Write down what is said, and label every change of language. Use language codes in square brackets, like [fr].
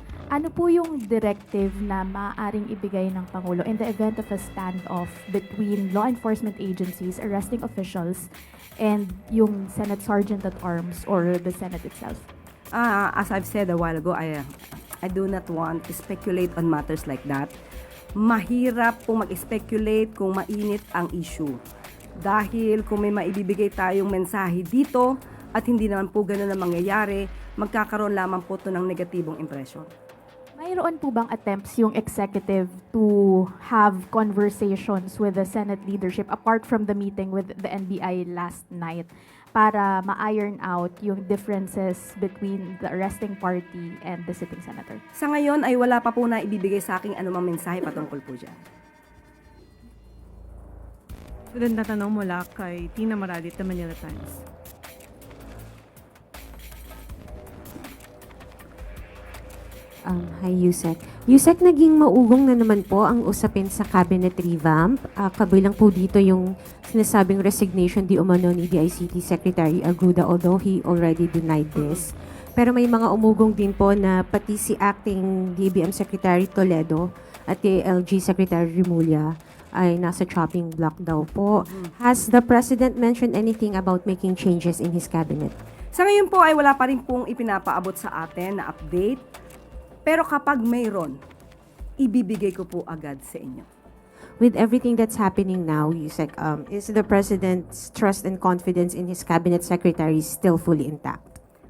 [tl] Ano po yung directive na maaaring ibigay ng Pangulo [en] in the event of a standoff between law enforcement agencies, arresting officials, and yung Senate Sergeant at Arms or the Senate itself? As I've said a while ago, I do not want to speculate on matters like that. [tl] Mahirap po mag-speculate kung mainit ang issue. Dahil kung may maibibigay tayong mensahe dito at hindi naman po ganun ang mangyayari, magkakaroon lamang po ito ng negatibong impression. Mayroon po bang [en] attempts yung executive to have conversations with the Senate leadership apart from the meeting with the NBI last night [tl] para ma-iron out yung [en] differences between the arresting party and the sitting senator? [tl] Sa ngayon ay wala pa po na ibibigay sa akin anumang mensahe patungkol po dyan. Sunod na tanong mula kay Tina Maralit, The Manila Times. Hi, Yusek. Yusek, naging maugong na naman po ang usapin sa cabinet revamp. Kabilang po dito yung sinasabing resignation di umano ni DICT Secretary Aguda, [en] although he already denied this. [tl] Pero may mga umugong din po na pati si acting DBM Secretary Toledo at DILG Secretary Remulla ay nasa chopping block daw po. [en] Has the President mentioned anything about making changes in his cabinet? [tl] Sa ngayon po ay wala pa rin pong ipinapaabot sa atin na update. Pero kapag mayroon, ibibigay ko po agad sa inyo. [en] With everything that's happening now, Yusek, is the President's trust and confidence in his cabinet secretaries still fully intact?